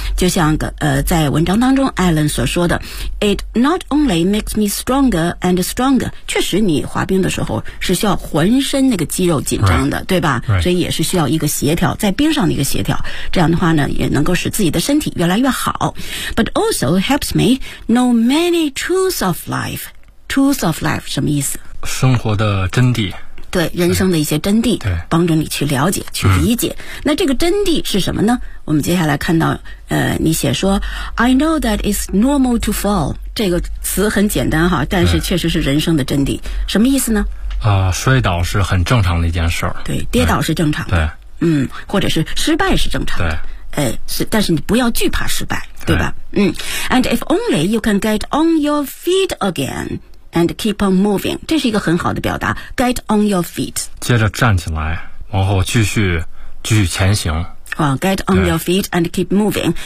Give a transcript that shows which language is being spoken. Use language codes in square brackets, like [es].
[zh] 就像在文章当中 [en] Alan [zh] 所说的 [en] ,It not only makes me stronger and stronger. [zh] 确实你滑冰的时候是需要浑身那个肌肉紧张的、 [en] right. [zh] 对吧、 [en] right. [zh] 所以也是需要一个协调，在冰上的一个协调。这样的话呢也能够使自己的身体越来越好。 [en] But also helps me know many truths of life. Truths of life, [zh] 什么意思？生活的真谛。对，人生的一些真谛，帮助你去了解去理解、那这个真谛是什么呢？我们接下来看到你写说 [en] I know that it's normal to fall， [zh] 这个词很简单哈，但是确实是人生的真谛。什么意思呢？摔倒是很正常的一件事。对，跌倒是正常的。对，或者是失败是正常的。对，但是你不要惧怕失败， 对吧？ [en] And if only you can get on your feet againAnd keep on moving. [zh] 这是一个很好的表达。 [en] Get on your feet. [zh] 接着站起来，往后继续继续前行。 [en] Well, get on your feet and keep moving.